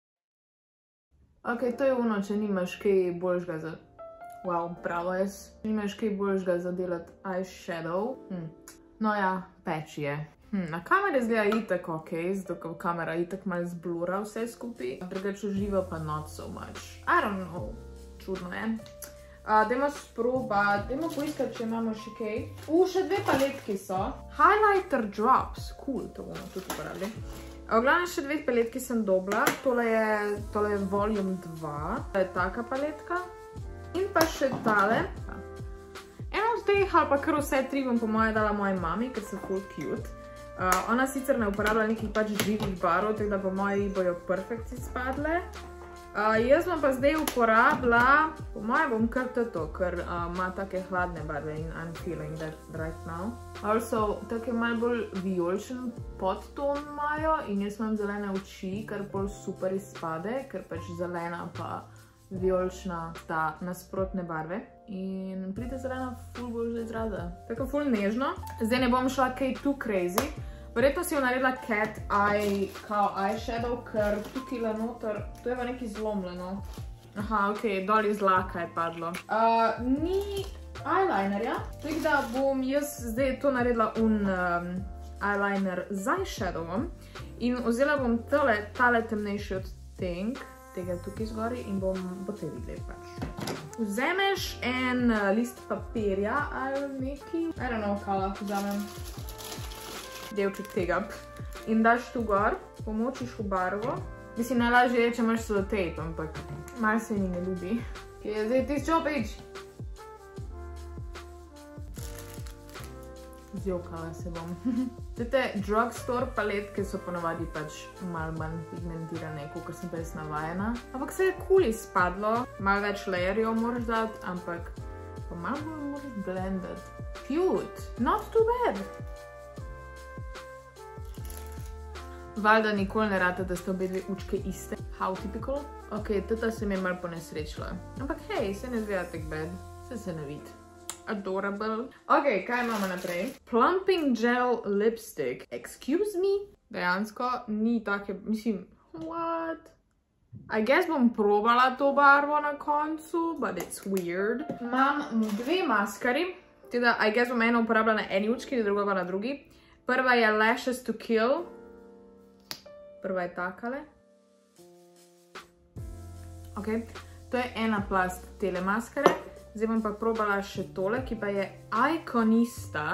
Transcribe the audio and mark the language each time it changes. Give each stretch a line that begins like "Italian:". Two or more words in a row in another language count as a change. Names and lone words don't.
Slovenian: Ok, to je ono, če nimaš kaj boljšega za... Wow, pravo jaz. Nimaš kaj boljšega za delati eyeshadow. No ja, peč je. Na kamere zgleda itak ok, zato ker kamera itak malo zblura vse skupaj. Drugače uživa pa
English: not so much. I don't know.
Slovenian: Čudno je. Dajmo sprobati, dajmo poiskati, če imamo še kaj. Še dve paletki so. Highlighter drops. Cool, to bomo tudi uporabili. V glavnem še dve paletki sem dobila. Tole je volume 2. To je taka paletka. In pa še tale. Eno od teh ali pa kar vse tri bom po moje dala moji mami, ker so full cute. Ona sicer ne uporablja nekih pač živih barov, tako da po moji bojo perfekt izpadle. Jaz bom pa zdaj uporabila, po moje bom kar to, ker ima take hladne barve in
English: I'm feeling that right now.
Slovenian: Also, take malo bolj vijoličen podton imajo in jaz imam zelene oči, kar bolj super izpade, ker pač zelena pa vijolična sta nasprotne barve. In pride zelena ful bolj že izraza. Tako ful nežno. Zdaj ne bom šla kaj
English: too crazy.
Slovenian: Verjetno si jo naredila
English: cat eye
Slovenian: kao eyeshadow, ker tukaj noter, to je pa nekaj zlomljeno. Aha, ok, dol iz laka je padlo. Ni eyelinerja, tako da bom jaz zdaj to naredila eyeliner z eyeshadowom in vzela bom tale temnejši odtenek, tega tukaj zgori in boste videli pač. Vzameš en list papirja ali nekaj,
English: I don't know,
Slovenian: kaj lahko vzamem. Delček tega. In daš tu gor, pomočiš v barvo. Mislim, najlažje je, če imaš selotejp, ampak malo se mi ne ljubi. Kje je zdaj tisti čopič? Zjokala se bom. Te drugstore paletke so ponavadi pač malo manj pigmentirane, kot sem prej navajena. Ampak se je cool izpadlo. Malo več layerjev moraš dati, ampak pa malo bolj moraš blendati.
English: Cute! Not too bad!
Slovenian: Valjda nikoli ne rata, da ste obe dve učke iste.
English: How typical.
Slovenian: Ok, tata se mi je malo ponesrečila. Ampak hej, se ne zgleda tak bad. Se ne vidi. Adorable. Ok, kaj imamo naprej?
English: Plumping Gel Lipstick. Excuse me?
Slovenian: Dejansko ni take, mislim,
English: what? I guess
Slovenian: bom probala to barvo na koncu,
English: but it's weird.
Slovenian: Imam dve maskari. Teda,
English: I guess
Slovenian: bom eno uporabila na eni učki, druga pa na drugi. Prva je Lashes to Kill. Prva je takale. Ok, to je ena plast tele maskare. Zdaj bom pa probala še tole, ki pa je Iconista.